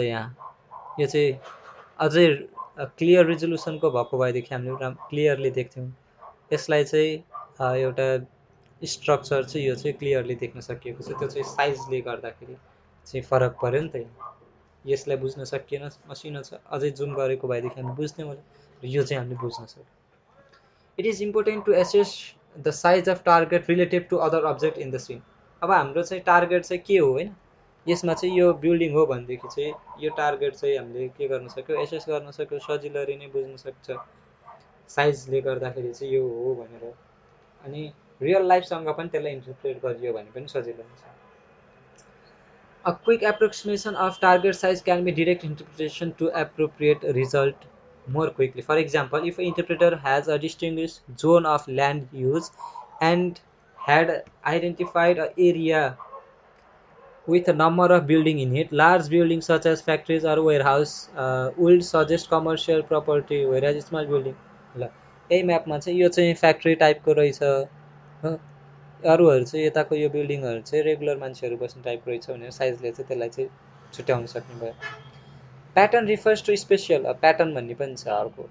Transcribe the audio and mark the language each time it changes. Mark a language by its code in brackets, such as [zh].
[ne] यहाँ यो चाहिँ अझै क्लियर रिजोल्युसनको भएको भएदेखि हामीले क्लियरली देख्थ्यौँ। यसलाई चाहिँ एउटा स्ट्रक्चर चाहिँ यो चाहिँ क्लियरली देख्न सकिएको छ, त्यो चाहिँ साइजले गर्दाखेरि चाहिँ फरक पर्यो नि त। यसलाई बुझ्न सकिएन, मसिनो छ, अझै जुम गरेको भएदेखि हामी बुझ्थ्यौँ होला, यो चाहिँ हामीले बुझ्न सक्यौँ। [en] It is important to assess the size of target relative to other object in the scene. [ne] अब हाम्रो चाहिँ टार्गेट चाहिँ के हो हैन, यसमा चाहिँ यो बिल्डिङ हो भनेदेखि चाहिँ यो टार्गेट चाहिँ हामीले के गर्न सक्यो, एसेस गर्न सक्यो, सजिलरी नै बुझ्न सक्छ साइजले गर्दाखेरि चाहिँ यो हो भनेर। अनि रियल लाइफसँग पनि त्यसलाई इन्टरप्रेट गरियो भने पनि सजिलो हुन्छ। [en] A quick approximation of target size can be direct interpretation to appropriate result more quickly. For example, if an interpreter has a distinguished zone of land use and had identified an area with a number of buildings in it, large buildings such as factories or warehouse would suggest commercial property, whereas small building, [ne] ल यही म्यापमा चाहिँ यो चाहिँ factory टाइपको रहेछ, अरूहरू चाहिँ यताको यो बिल्डिङहरू चाहिँ रेगुलर मान्छेहरू बस्ने टाइपको रहेछ भनेर साइजले चाहिँ त्यसलाई चाहिँ छुट्याउन सक्ने भयो। [en] pattern refers to spatial, [ne] pattern भन्ने पनि छ अर्को।